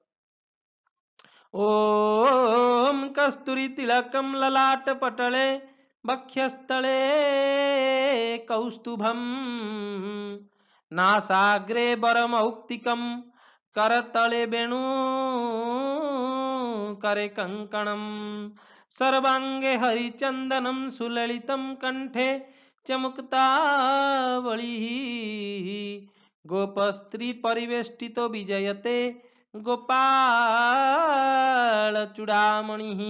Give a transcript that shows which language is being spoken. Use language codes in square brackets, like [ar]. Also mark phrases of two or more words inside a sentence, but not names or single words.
[sa] ଓಂ କସ୍ତୁରୀ ତିଳକಂ ଲଲାଟ ପଟଳେ ବକ୍ଷସ୍ଥଳେ କୌସ୍ତୁଭಂ ନାସାଗ୍ରେ ବରମୌକ୍ତିକಂ କରତଳେ ବେଣୁ करे कंकणम सर्वांगे हरिचंदनम सुललितम कंठे च मुक्तावली गोपस्त्री परिवेष्टितो विजयते गोपाल चूड़ामणि।